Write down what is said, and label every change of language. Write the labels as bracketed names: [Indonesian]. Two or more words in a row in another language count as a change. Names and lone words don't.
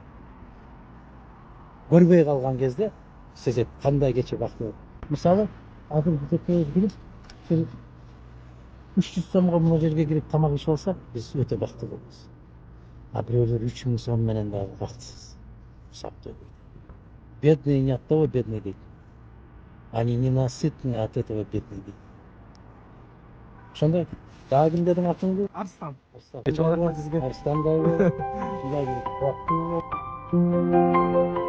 [Kyrgyz] Көрбөй калган кезде сезет кандай кече бактылуу. Мисалы, азыр биз экөөбүз кирип, 300 сомго мына жерге кирип тамак ичип алсак, биз өтө бактылуу болобуз. А бирөөлөр 3000 сом менен дагы бактысыз. Саптуу. [Russian] Бедный не от того бедный дейт. Они ненасытны от этого бедный дейт. [Kyrgyz] Ошондой. Дагы ким дедиң атыңды? Арстан. Арстан. Кече рахмат сизге. Арстандай бол. Мындай бир бактылуу бол.